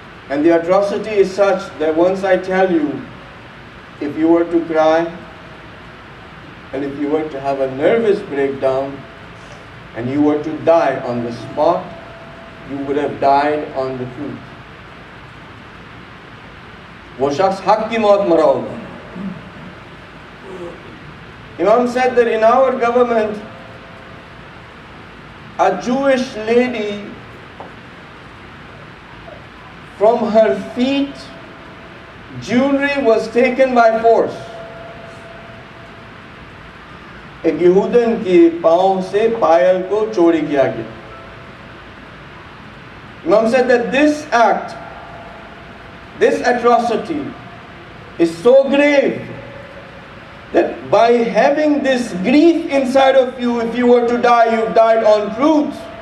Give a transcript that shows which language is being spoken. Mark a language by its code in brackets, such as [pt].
[en] And the atrocity is such that once I tell you, if you were to cry, and if you were to have a nervous breakdown, and you were to die on the spot, you would have died on the truth. [hi] वो शख्स हक की मौत मरा होगा. [en] Imam said that in our government, a Jewish lady, from her feet, jewelry was taken by force. [hi] एक यहूदन के पांव से पायल को चोरी किया गया. [en] Imam said that this act, this atrocity is so grave that by having this grief inside of you, if you were to die, you've died on truth.